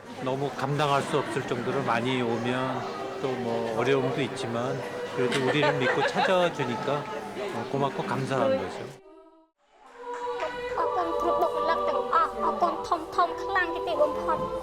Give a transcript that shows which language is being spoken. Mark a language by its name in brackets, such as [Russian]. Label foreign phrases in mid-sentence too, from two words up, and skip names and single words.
[Korean] 너무 감당할 수 없을 정도로 많이 오면 또 뭐 어려움도 있지만 그래도 우리를 믿고 찾아주니까 고맙고 감사한 거죠. [Khmer] អរគុណគ្រូបុគ្គលិកទាំងអស់អរគុណធំៗខ្លាំងជាទីបំផុត